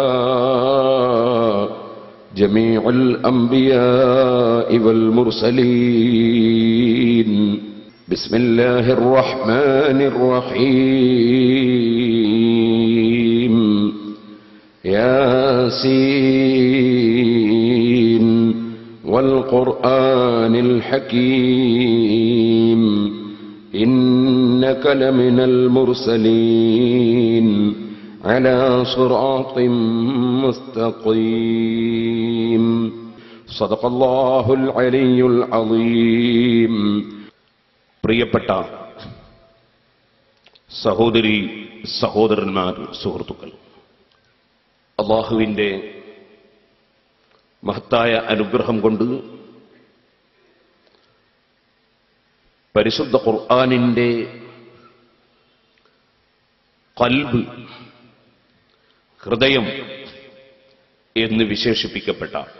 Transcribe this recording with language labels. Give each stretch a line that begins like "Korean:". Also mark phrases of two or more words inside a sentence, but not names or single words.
Arabic: جميع الأنبياء والمرسلين بسم الله الرحمن الرحيم ياسين والقرآن الحكيم إنك لمن المرسلين على صراط مستقيم صدق الله العلي العظيم പ്രിയപ്പെട്ട
Malayalam: സഹോദരി സഹോദരന്മാർ സുഹൃത്തുക്കൾ അല്ലാഹുവിന്റെ മഹത്തായ അനുഗ്രഹം കൊണ്ട് പരിശുദ്ധ ഖുർആനിന്റെ ഖൽബ് ഹൃദയം എന്ന് വിശേഷിപ്പിക്കപ്പെട്ട